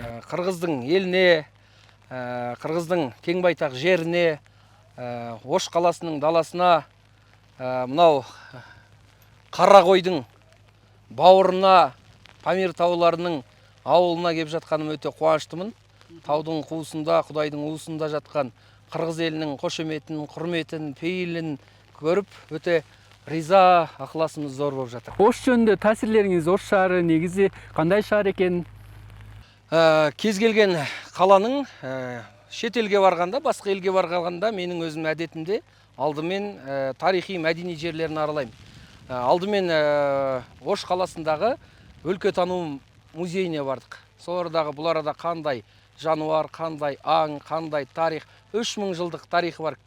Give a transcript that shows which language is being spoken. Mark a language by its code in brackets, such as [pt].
[ky] Кыргыздын элине, кыргыздын кең байтак жерине, [kk] Ош қаласының даласына, мынау Кара койдың бауырына, Памир тауларының ауылына кеп жатқаным өте қуаныштымын. Таудың қуысында, Құдайдың уысында жатқан қырғыз елінің қошеметін, құрметін, пейілін көріп, өте риза, ықыласымыз зор болып жатыр. [ky] Ош жөнүндө таасирлериңиз, Ош шаары негизи кандай шаар экен? [kk] Кез келген қаланың шет елге барғанда, басқа елге барғанда менің өзім әдетімде алдымен тарихи мәдени жерлерін аралаймын. Алдымен Ош қаласындағы өлкетану музейіне бардық. Солардағы бұл арада қандай жануар, қандай аң, қандай тарих, 3000 жылдық тарихы бар.